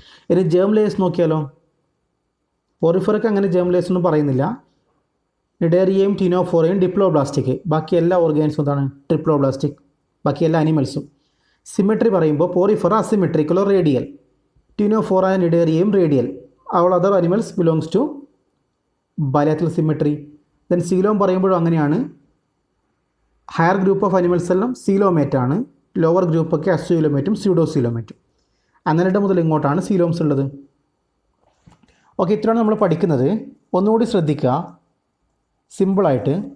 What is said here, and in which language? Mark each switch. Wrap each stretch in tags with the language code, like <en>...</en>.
<ml>ഇനി germ layers നോക്കിയാലോ. പോറിഫറൊക്കെ അങ്ങനെ ജേം ലേയേഴ്സ് ഒന്നും പറയുന്നില്ല. നിഡേറിയയും ടിനോഫോറയും ഡിപ്ലോബ്ലാസ്റ്റിക്, ബാക്കി എല്ലാ ഓർഗാനിസും എന്താണ് ട്രിപ്ലോബ്ലാസ്റ്റിക്, ബാക്കി എല്ലാ അനിമൽസും. സിമെട്രി പറയുമ്പോൾ Porifera അസിമെട്രിക്കലോ radial, Ctenophora നിഡേറിയയും radial.</ml> <en>all other animals belongs to bilateral symmetry.</en> <ml>Then coelom പറയുമ്പോഴും അങ്ങനെയാണ്.</ml> <en>higher group of animals</en> <ml>എല്ലാം സീലോമേറ്റ് ആണ്, ലോവർ ഗ്രൂപ്പൊക്കെ അസ്യൂലോമേറ്റും സ്യൂഡോസീലോമേറ്റും. അന്നലിഡ മുതൽ ഇങ്ങോട്ടാണ് സീലോംസ് ഉള്ളത്. ഓക്കെ, ഇത്രയാണ് നമ്മൾ പഠിക്കുന്നത്. ഒന്നുകൂടി ശ്രദ്ധിക്കുക സിമ്പിളായിട്ട്.</ml>